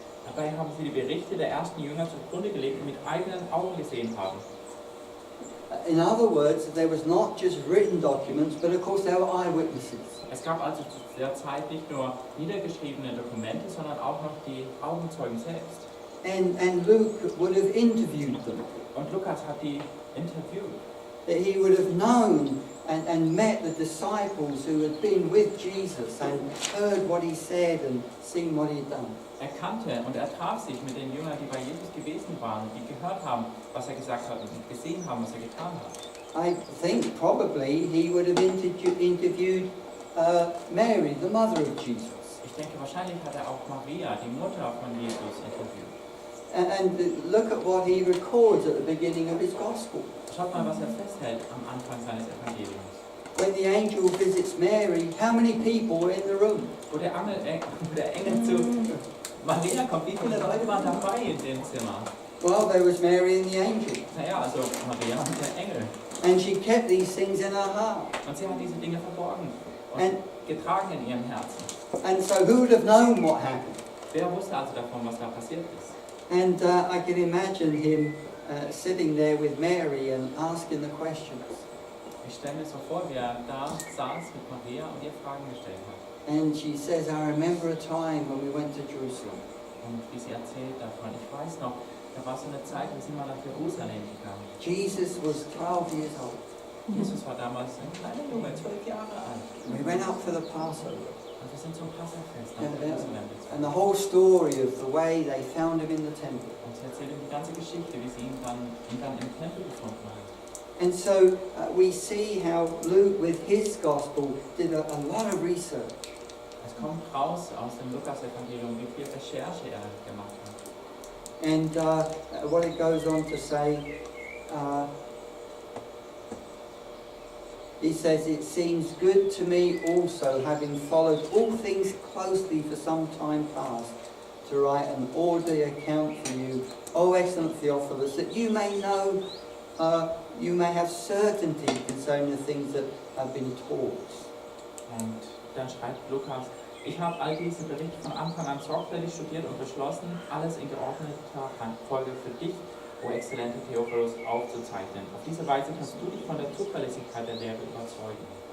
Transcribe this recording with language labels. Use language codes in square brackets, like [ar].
[de] Dabei haben sie die Berichte der ersten Jünger zugrunde gelegt und mit eigenen Augen gesehen haben. [en] In other words, there was not just written documents, but of course there were eyewitnesses. [de] Es gab also zu der Zeit nicht nur niedergeschriebene Dokumente, sondern auch noch die Augenzeugen selbst. [en] And Luke would have interviewed them. [de] Und Lukas hat die interviewt. [en] That he would have known and met the disciples who had been with Jesus and heard what he said and seen what he had done. [de] Er kannte und er traf sich mit den Jüngern, die bei Jesus gewesen waren, die gehört haben, was er gesagt hat und gesehen haben, was er getan hat. [en] I think probably he would have interviewed Mary, the mother of Jesus. [de] Ich denke, wahrscheinlich hat er auch Maria, die Mutter von Jesus, interviewt. [en] And look at what he records at the beginning of his gospel. [de] Schaut mal, was er festhält am Anfang seines Evangeliums. [en] When the angel visits Mary, how many people were in the room? [de] Wo der Engel zu Maria kommt, wie viele Leute waren dabei in dem Zimmer? [en] Well, there was Mary and the angel. [de] Naja, also Maria und der Engel. [en] And she kept these things in her heart. [de] Und sie hat diese Dinge verborgen und getragen in ihrem Herzen. [en] And so who would have known what happened? [de] Wer wusste also davon, was da passiert ist? [en] And I can imagine him sitting there with Mary and asking the questions. [de] Ich stelle mir so vor, wie er da saß mit Maria und ihr Fragen gestellt hat. [en] And she says, I remember a time when we went to Jerusalem. [de] Und wie sie erzählt davon, ich weiß noch, da war so eine Zeit, wir sind mal nach Jerusalem gegangen. [en] Jesus was 12 years old. [de] Jesus war damals ein kleiner Junge, 12 Jahre alt. [en] We went up for the Passover. [de] Und wir sind zum Passafest nach Jerusalem gezogen. [en] And the whole story of the way they found him in the temple. [de] Und sie erzählt ihm die ganze Geschichte, wie sie ihn dann im Tempel gefunden hat. [en] And so we see how Luke, with his gospel, did a lot of research. [de] Es kommt raus aus dem Lukas-Evangelium, wie viel Recherche er gemacht hat. [en] And what it goes on to say, he says, it seems good to me also, having followed all things closely for some time past, to write an orderly account for you, O excellent Theophilus, that you may know, you may have certainty concerning the things that have been taught. [de] Und dann schreibt Lukas, ich habe all diese Berichte von Anfang an sorgfältig studiert und beschlossen, alles in geordneter Folge für dich, o exzellenter Theophilus, aufzuzeichnen. Auf diese Weise kannst du dich von der Zuverlässigkeit der Lehre überzeugen.